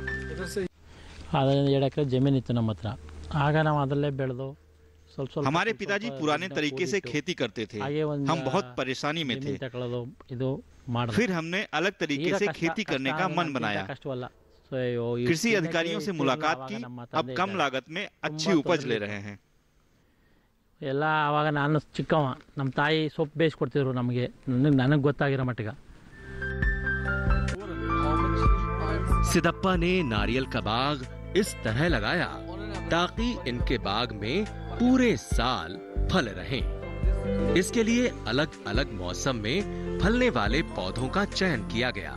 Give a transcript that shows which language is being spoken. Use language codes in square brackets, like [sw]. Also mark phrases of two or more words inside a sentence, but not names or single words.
[hi] हमारे पिताजी पुराने तरीके से खेती करते थे। हम बहुत परेशानी में थे। फिर हमने अलग तरीके से खेती करने का मन बनाया। कृषि अधिकारियों से मुलाकात की। अब कम लागत में अच्छी उपज ले रहे हैं। [kn] ಎಲ್ಲ ಆವಾಗ ನಾನು ಚಿಕ್ಕವ, ನಮ್ಮ ತಾಯಿ ಸೊಪ್ಪು ಬೇಯಿಸ್ಕೊಡ್ತಿದ್ರು ನಮಗೆ, ನನಗೆ ಗೊತ್ತಾಗಿರೋ ಮಟ್ಟಿಗೆ। [hi] सिदप्पा ने नारियल का बाग इस तरह लगाया ताकि इनके बाग में पूरे साल फल रहें। इसके लिए अलग अलग मौसम में फलने वाले पौधों का चयन किया गया।